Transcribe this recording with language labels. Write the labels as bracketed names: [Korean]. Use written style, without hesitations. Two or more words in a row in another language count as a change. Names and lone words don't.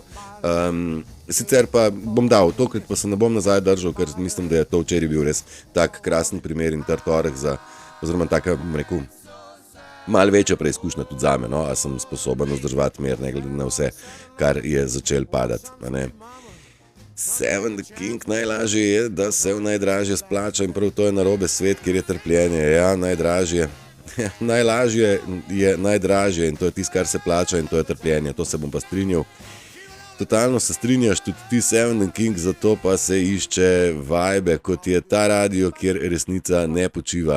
[Slovenian] Sicer pa bom dal, tokrat pa se ne bom nazaj držal, ker mislim, da je to včeraj bil res tak krasen primer in trd oreh oziroma taka, rekel, malo večja preizkušnja tudi zame, no, a sem sposoben vzdrževati mir, ne glede na vse, kar je začel padati. Seven the King, najlažje je, da se v najdražje splača in prav to je narobe svet, kjer je trpljenje. Ja, najdražje. Najlažje je najdražje in to je tisto, kar se plača in to je trpljenje. To se bom pa strinjal. Totalno se strinjaš tudi ti, Seven the King, zato pa se išče vibe, kot je ta radio, kjer resnica ne počiva.